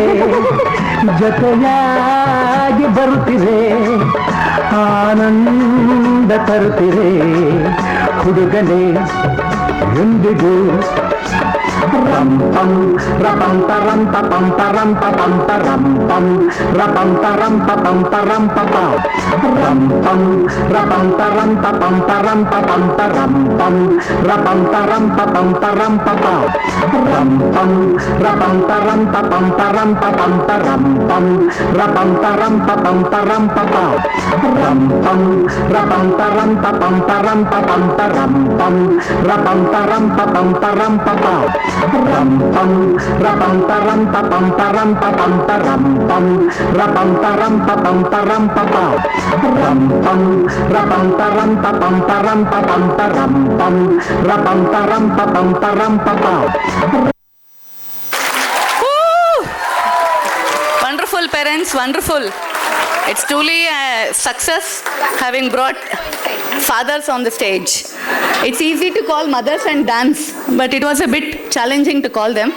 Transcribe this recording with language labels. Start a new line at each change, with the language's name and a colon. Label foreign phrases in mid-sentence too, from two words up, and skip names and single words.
Kannada: ಜೊತೆಯಾಗಿ ಬರುತ್ತಿರೆ ಆನಂದ ತರುತ್ತಿರೆ ಹುಡುಗನೇ ಎಂದಿಗೂ ರಂ ಪಂ ರಪಂ ತರಂ ಪಂ ತರಂ ಪಂ ತರಂ ಪಂ ರಪಂ ತರಂ ಪಂ ತರಂ ಪಂ ರಂ ಪಂ ರಪಂ ತರಂ ಪಂ ತರಂ ಪಂ ತರಂ ಪಂ ರಪಂ ತರಂ ಪಂ ತರಂ ಪಂ ರಂ ಪಂ ರಪಂ ತರಂ ಪಂ ತರಂ ಪಂ ತರಂ ಪಂ ರಪಂ ತರಂ ಪಂ ತರಂ ಪಂ ರಂ ಪಂ ರಪಂ ತರಂ ಪಂ ತರಂ ಪಂ ತರಂ ಪಂ ರಪಂ ತರಂ ಪಂ ತರಂ ಪಂ ram pam rapam taram papam taram papam taram pam rapam taram papam taram papam ram pam rapam taram papam taram papam taram pam rapam taram papam taram papam.
English: Wonderful parents, wonderful. It's truly a success having brought fathers on the stage. It's easy to call mothers and dance, but it was a bit challenging to call them.